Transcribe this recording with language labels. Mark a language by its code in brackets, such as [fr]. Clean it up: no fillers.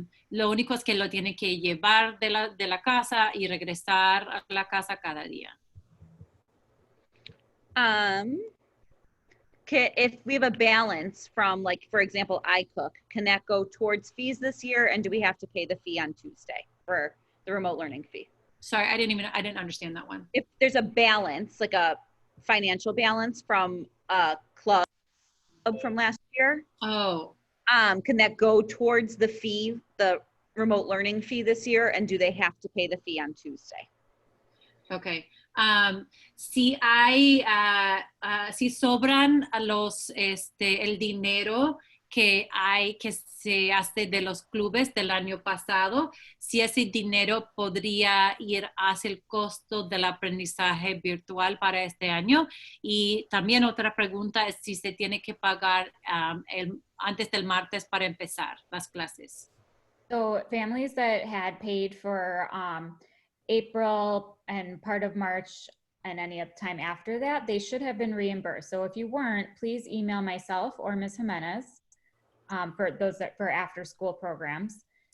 [es] Lo único es que lo tiene que llevar de la casa y regresar a la casa cada día. [en] If we have a balance from, like, for example, iCook, can that go towards fees this year? And do we have to pay the fee on Tuesday for the remote learning fee? Sorry, I didn't understand that one. If there's a balance, like a financial balance from a club from last year, Oh, can that go towards the fee, the remote learning fee this year? And do they have to pay the fee on Tuesday? [es] okay. Si hay, si sobran el dinero que se hace de los clubes del año pasado, si ese dinero podría ir hacia el costo del aprendizaje virtual para este año. Y también otra pregunta es si se tiene que pagar antes del martes para empezar las clases. [en] So families that had paid for April and part of March and any time after that, they should have been reimbursed. So if you weren't, please email myself or Ms. Jimenez for those for after school programs.